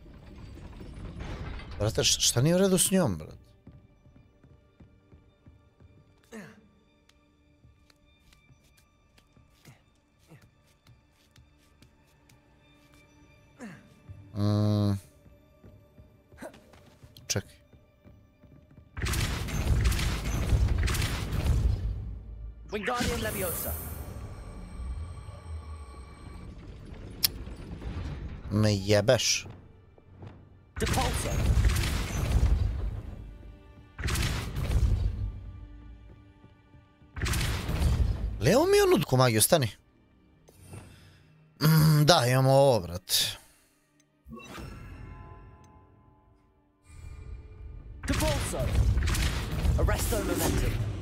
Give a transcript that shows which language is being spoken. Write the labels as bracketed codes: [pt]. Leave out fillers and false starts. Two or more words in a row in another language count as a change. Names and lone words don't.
[bs] Brate, šta nije u redu s njom, brate? Čekaj. Wingardium Leviosa. Me jebeš. Evo mi onu dku magiju, stani. Da, imamo ovo, brate. Arresto momentum.